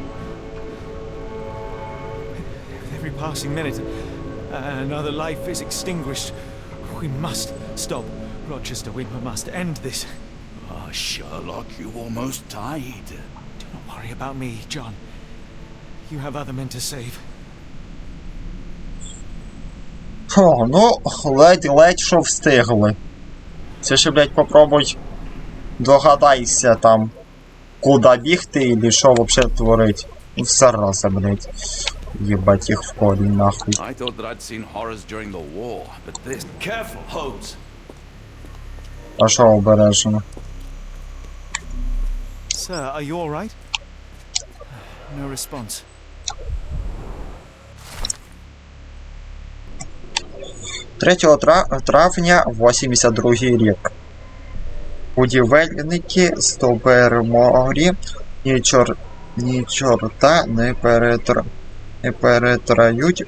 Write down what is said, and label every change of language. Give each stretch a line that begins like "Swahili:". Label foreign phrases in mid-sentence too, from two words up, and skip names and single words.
English: Every passing minute, another life is extinguished. We must stop Rochester. We must end this. Ah, Sherlock, you almost died. Do not worry about me, John. You have other men to save.
Ukrainian: Фу, ну, ледь-ледь що встигли. Це ще, блядь,
Russian: попробуй догадайся
Ukrainian: там, куди бігти і що вообще творить. Ну, все раза, блядь. Єбать їх в корінь, нахуй.
English: I thought that I'd seen horrors during the war, but this... Careful, Holmes!
Ukrainian: А що обережно?
English: Sir, are you all right? No response.
Ukrainian: Травня 82-й рік. Будівельники з Тоберморі ні чорта не перетрають.